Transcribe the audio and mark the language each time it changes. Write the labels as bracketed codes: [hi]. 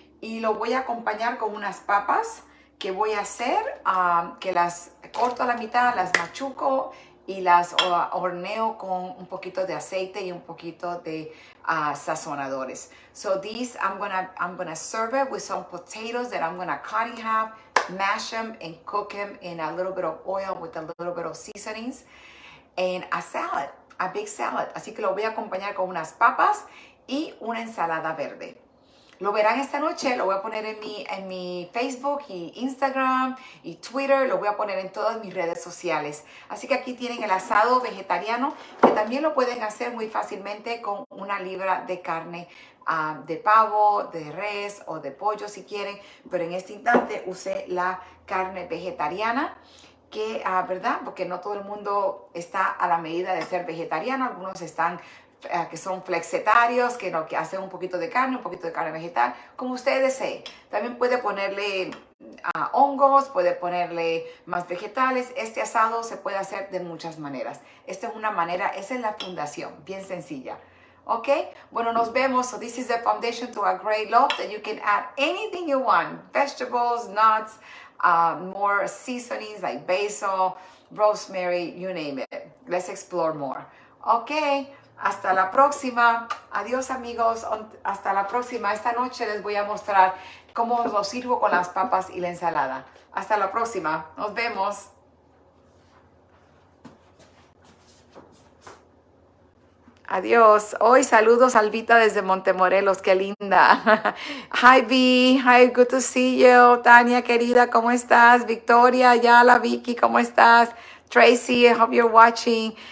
[es] Y lo voy a acompañar con unas papas que voy a hacer, que las corto a la mitad, las machuco y las horneo con un poquito de aceite y un poquito de sazonadores. [en] So these, I'm gonna serve it with some potatoes that I'm gonna cut in half, mash them and cook them in a little bit of oil with a little bit of seasonings. And a salad, a big salad. [es] Así que lo voy a acompañar con unas papas y una ensalada verde. Lo verán esta noche, lo voy a poner en mi Facebook y Instagram y Twitter, lo voy a poner en todas mis redes sociales. Así que aquí tienen el asado vegetariano, que también lo pueden hacer muy fácilmente con 1 libra de carne de pavo, de res o de pollo si quieren. Pero en este instante usé la carne vegetariana. Que, ¿verdad? Porque no todo el mundo está a la medida de ser vegetariano. Algunos están que son flexitarios, que hacen un poquito de carne vegetal, como usted desee. También puede ponerle hongos, puede ponerle más vegetales. Este asado se puede hacer de muchas maneras. Esta es una manera, esa es la fundación, bien sencilla. ¿Ok? Bueno, nos vemos. [en] So this is the foundation to a great loaf that you can add anything you want. Vegetables, nuts, more seasonings like basil, rosemary, you name it. Let's explore more. Ok, hasta la próxima. [es] Adiós amigos, hasta la próxima. Esta noche les voy a mostrar cómo lo sirvo con las papas y la ensalada. Hasta la próxima, nos vemos. Adiós. Hoy saludos Alvita desde Montemorelos, qué linda. [en] Hi V, hi, good to see you. Tania querida, ¿cómo estás? [es] Victoria, Yala, Vicky, ¿cómo estás? [en] Tracy, I hope you're watching.